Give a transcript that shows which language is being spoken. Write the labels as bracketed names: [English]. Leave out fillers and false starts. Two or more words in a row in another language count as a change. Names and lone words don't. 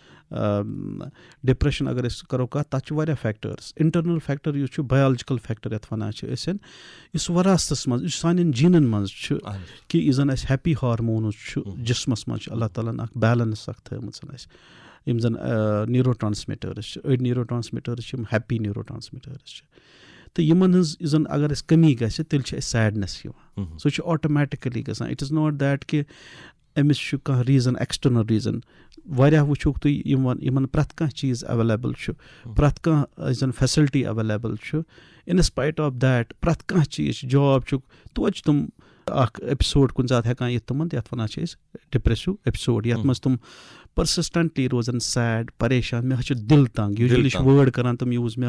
[Kashmiri] ڈِپریشَن اگر أسۍ کَرو کَتھ تَتھ چھِ واریاہ فیکٹٲرٕس [English] internal factor [Kashmiri] یُس چھُ [English] biological factor [Kashmiri] یَتھ وَنان چھِ أسۍ یُس وَراثتَس منٛز یُس سانٮ۪ن جیٖنَن منٛز چھُ کہِ یُس زَن اَسہِ [English] happy hormones [Kashmiri] چھُ جِسمَس منٛز چھُ اللہ تعالیٰ ہَن اَکھ بیلَنٕس اَکھ تھٲومٕژ اَسہِ یِم زَن [English] neuro transmitters [Kashmiri] چھِ أڑۍ [English] neuro transmitters [Kashmiri] چھِ یِم [English] happy neuro transmitters [Kashmiri] چھِ تہٕ یِمَن ہٕنٛز یُس زَن اگر اَسہِ کٔمی گژھِ تیٚلہِ چھِ اَسہِ سیڈنٮ۪س یِوان سُہ چھُ آٹومیٹِکٔلی گژھان [English] it is not that [Kashmiri] کہِ أمِس چھُ کانٛہہ ریٖزَن [English] external reason [Kashmiri] واریاہ وٕچھوکھ تُہۍ یِمَن پرٛٮ۪تھ کانٛہہ چیٖز ایویلیبٕل چھُ پرٛٮ۪تھ کانٛہہ یُس زَن [English] facility available [Kashmiri] چھُ [English] inspite of that [Kashmiri] پرٛٮ۪تھ کانٛہہ چیٖز چھُ جاب چھُکھ توتہِ چھِ تِم اَکھ ایپِسوڈ کُنہِ ساتہٕ ہٮ۪کان یِتھ تِمَن یَتھ وَنان چھِ أسۍ [English] depressive episode [Kashmiri] یَتھ منٛز تِم پٔرسِسٹَنٛٹلی روزان سیڈ پریشان مےٚ حظ چھُ دِل تنٛگ یوٗجؤلی چھِ وٲڈ کَران تِم یوٗز مےٚ